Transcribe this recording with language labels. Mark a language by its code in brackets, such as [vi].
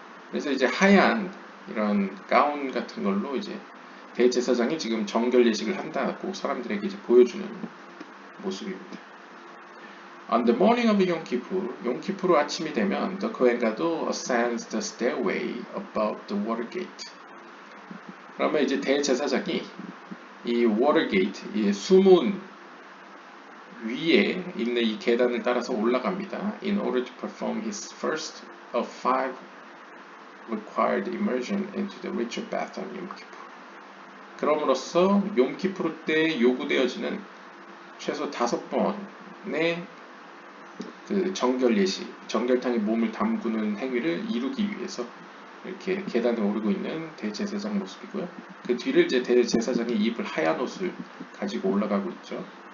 [ko] 그래서 이제 하얀 이런 가운 같은 걸로 이제 대제사장이 지금 정결 예식을 한다고 사람들에게 이제 보여주는 모습입니다. [en] On the morning of Yom Kippur, [ko] 용키푸르 아침이 되면 [en] the Kohen Gadol ascends the stairway above the water gate. [ko] 그러면 이제 대제사장이 이 water gate, 이 수문 위에 있는 이 계단을 따라서 올라갑니다. [en] In order to perform his first of 5 required immersion into the ritual bath on Yom Kippur. [ko] 그럼으로써 용키푸르 때 요구되어지는 최소 5번의 그 정결 예식, 정결탕에 몸을 담그는 행위를 이루기 위해서 이렇게 계단에 오르고 있는 대제사장 모습이고요. 그 뒤를 이제 대제사장이 입을 하얀 옷을 가지고 올라가고 있죠.